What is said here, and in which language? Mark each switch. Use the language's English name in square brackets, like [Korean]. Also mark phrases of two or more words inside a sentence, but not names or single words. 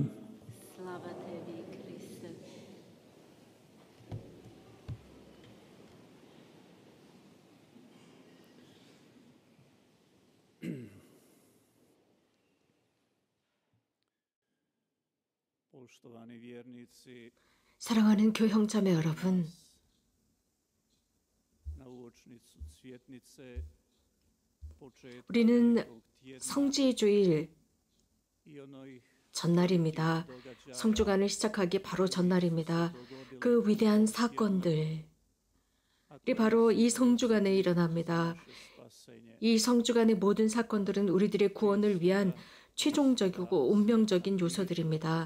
[Croatian] Slava tebi, Kriste. Poštovani vjernici, [Korean] 사랑하는 교형자매 여러분, [Croatian] na uočnicu Cvjetnice [Korean] 우리는 성지주일 전날입니다. 성주간을 시작하기 바로 전날입니다. 그 위대한 사건들이 바로 이 성주간에 일어납니다. 이 성주간의 모든 사건들은 우리들의 구원을 위한 최종적이고 운명적인 요소들입니다.